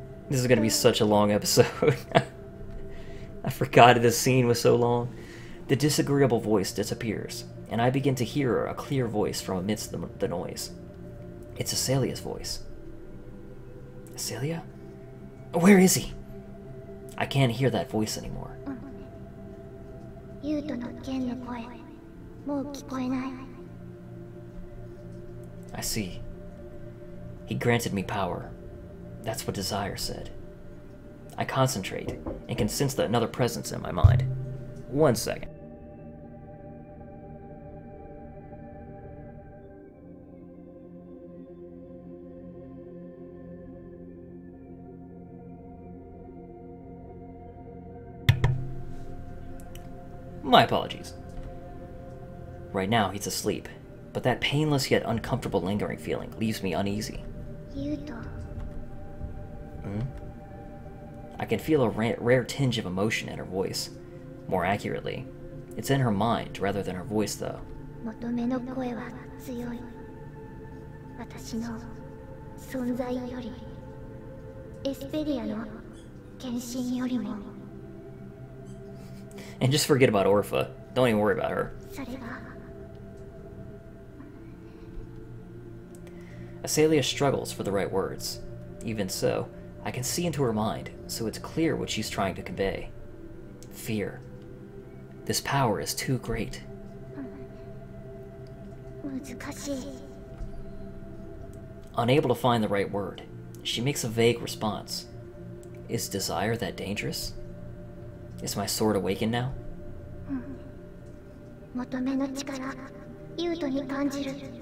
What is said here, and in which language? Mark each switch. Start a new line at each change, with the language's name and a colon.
English: This is gonna be such a long episode. I forgot this scene was so long. The disagreeable voice disappears, and I begin to hear a clear voice from amidst the noise. It's Aselia's voice. Aselia? Where is he? I can't hear that voice anymore.
Japanese: ユウトの剣の声、もう聞こえない。
English: I see. He granted me power. That's what Desire said. I concentrate and can sense another presence in my mind. 1 second. My apologies. Right now, he's asleep, but that painless yet uncomfortable lingering feeling leaves me uneasy.
Japanese: ユウト、
English: I can feel a rare tinge of emotion in her voice. More accurately, it's in her mind rather than her voice, though.
Japanese: 求めの声は強い。私の存在より、エスペリアの献身よりも。
English: And just forget about Orpha. Don't even worry about her.
Japanese: それは
English: Aselia struggles for the right words. Even so, I can see into her mind, so it's clear what she's trying to convey. Fear. This power is too great.
Japanese: 難しい。
English: Unable to find the right word, she makes a vague response. Is desire that dangerous? Is my sword awakened now?
Japanese: 求めの力、ユウトに感じる。